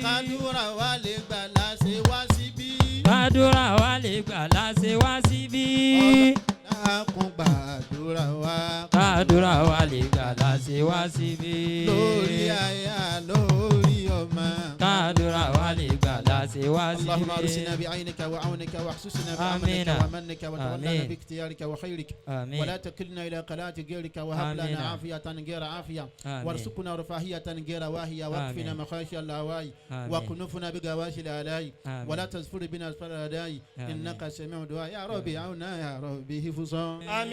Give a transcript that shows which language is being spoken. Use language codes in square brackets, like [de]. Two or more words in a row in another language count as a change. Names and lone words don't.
[yo] kádùrà wa lè gbà láṣẹ wá síbí. kádùrà wa lè gbà láṣẹ wá síbí. dákun gbàdúrà wa. kádùrà wa lè gbà láṣẹ wá síbí. lórí aya lórí ọmọ. kádùrà wa lè gbà láṣẹ wá síbí. [ar] اللهم ارسنا بعينك وعونك واحسسنا بأمنك ومنك وتولنا باختيارك وخيرك ولا تكلنا إلى قناة غيرك وهب لنا عافية غير عافية وارزقنا رفاهية غير واهية واكفنا مخاشي الهواي وكنفنا بغواشي الآلاء ولا تزفر بنا أسفل الأداء إنك سميع دعاء يا ربي عونا يا ربي حفظا